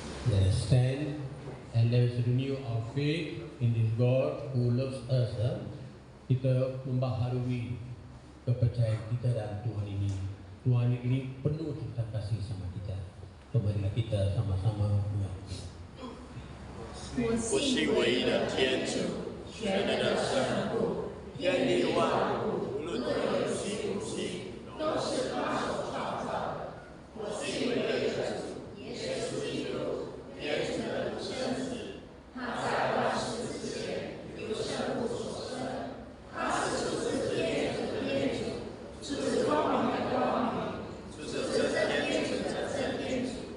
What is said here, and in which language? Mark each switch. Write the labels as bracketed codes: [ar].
[en] Let us stand and let us renew our faith in this God who loves us. [ms] Kita membaharui kepercayaan kita dalam Tuhan ini. Tuhan ini penuh cinta kasih sama kita. Marilah kita sama-sama berdoa. [zh] 我信唯一的天主，全能的圣父，天地万物，无论有信不信，都是他所创造的。我信唯一的主耶稣基督，天主的独生子，他在万世之前由圣父所生，他是出自天主的天主，出自光明的光明，出自真天主的真天主。